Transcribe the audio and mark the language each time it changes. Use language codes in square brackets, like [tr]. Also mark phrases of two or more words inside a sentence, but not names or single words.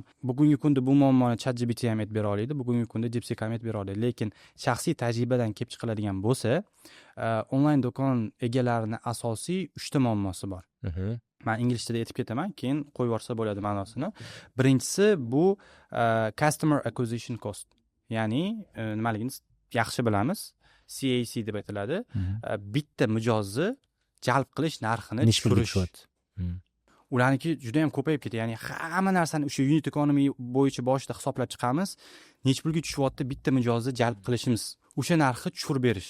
[uz] Bugungi kunda bu muammoni ChatGPT ham aytib bera oladi, bugungi kunda DeepSeek ham aytib bera oladi, lekin shaxsiy tajribadan kelib chiqiladigan bo'lsa, onlayn do'kon egalarining asosiy 3 ta muammosi bor. Men ingliz tilida aytib ketaman, keyin qo'yib yuborsa bo'ladi ma'nosini. Birinchisi bu [en] customer acquisition cost. [uz] Ya'ni nimaligini yaxshi bilamiz. CAC deb aytiladi. Bitta mijozni jalb qilish narxini tushirish. Ularniki juda ham ko'payib ketdi. Ya'ni hamma narsani o'sha [en] unit economy [uz] bo'yicha boshida hisoblab chiqamiz. Nech pulga tushyapti bitta mijozni jalb qilishimiz. o'sha narxni tushirib berish.